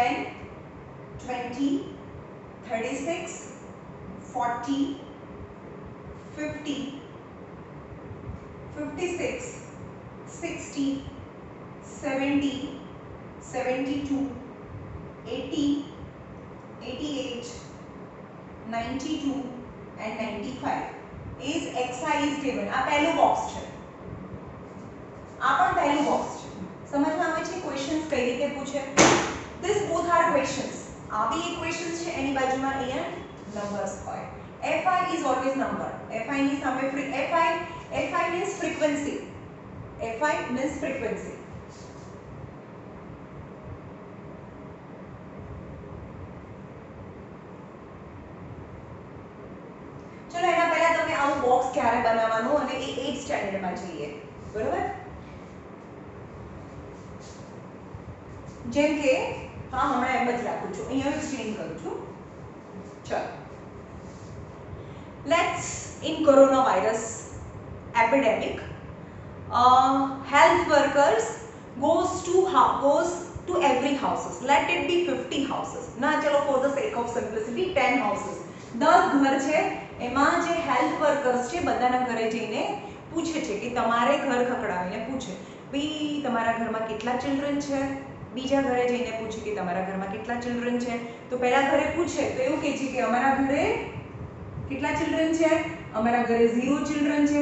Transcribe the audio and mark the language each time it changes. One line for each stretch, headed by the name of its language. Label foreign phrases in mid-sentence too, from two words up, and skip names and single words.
English: 10, 20, 36, 40, 50, 56, 60, 70, 72, 80, 88, 92 and 95 is xi is given.
Gujarati: આ પહેલું બોક્સ છે, આ પણ પહેલું બોક્સ છે. સમજમાં આવે છે ક્વેશ્ચન્સ કઈ રીતે પૂછે?
English: This both are questions.
Gujarati: આ બી એક ક્વેશ્ચન છે, એની બાજુમાં અહીંયા નંબર્સ હોય.
English: fi is always number. fi
Gujarati: ની સામે
English: fi means frequency. fi means frequency.
Gujarati: ચલો એના પહેલા તમે આવું બોક્સ ક્યારે બનાવવાનું અને એ 8th સ્ટાન્ડર્ડમાં જોઈએ, બરોબર? જેમ કે હા હમણાં એમ જ રાખું છું, અહીંયા એક્સપ્લેન કરું છું.
English: ચલો, લેટ્સ in coronavirus epidemic, health workers goes to every houses. Let it be 50 houses.
Gujarati: ના ચલો
English: for the sake of simplicity 10 houses.
Gujarati: 10 ઘર છે, એમાં જે
English: health workers
Gujarati: છે બધાના ઘરે જઈને પૂછે છે કે તમારે ઘર ખખડાવીને પૂછે ભાઈ તમારા ઘરમાં કેટલા ચિલ્ડ્રન છે, બીજા ઘરે જઈને પૂછે કે તમારા ઘરમાં કેટલા ચિલ્ડ્રન છે. તો પહેલા ઘરે પૂછે તો એવું કહે છે કે અમારા ઘરે કેટલા ચિલ્ડ્રન છે, અમારા ઘરે 0 ચિલ્ડ્રન છે.